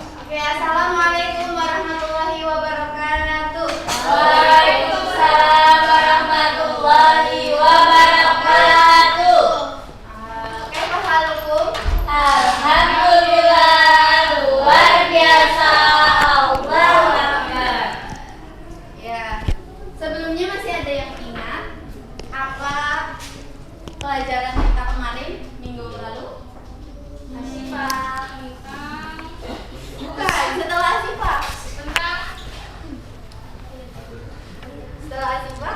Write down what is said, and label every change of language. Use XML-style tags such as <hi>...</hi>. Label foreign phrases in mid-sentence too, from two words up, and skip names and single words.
<ar>Oke, السلام عليكم ورحمة الله وبركاته. وعليكم السلام ورحمة الله وبركاته. كيف حالكم?</ar> <id>Alhamdulillah, luar biasa.</id> <ar>الله أكبر.</ar> <id>Ya, sebelumnya masih ada yang ingat apa pelajaran kita kemarin minggu lalu? Asifah. Bukan, setelah Asifah. Setelah Asifah?</id>